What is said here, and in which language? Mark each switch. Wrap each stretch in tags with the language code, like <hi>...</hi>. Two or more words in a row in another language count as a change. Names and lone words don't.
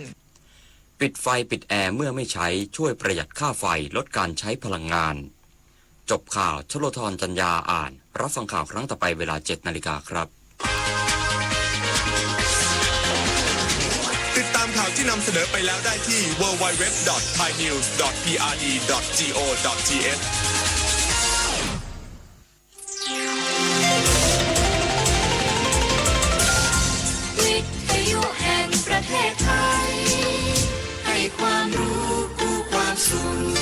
<th>ปิดไฟปิดแอร์เมื่อไม่ใช้ช่วยประหยัดค่าไฟลดการใช้พลังงานจบข่าวชโลธรจัญญาอ่านรับฟังข่าวครั้งต่อไปเวลา 7 นาฬิกาครับ ติดตามข่าวที่นำเสนอไปแล้วได้ที่ www.thainews.prd.go.th วิทยุแห่งประเทศไทยให้ความรู้คู่ความสุข</th>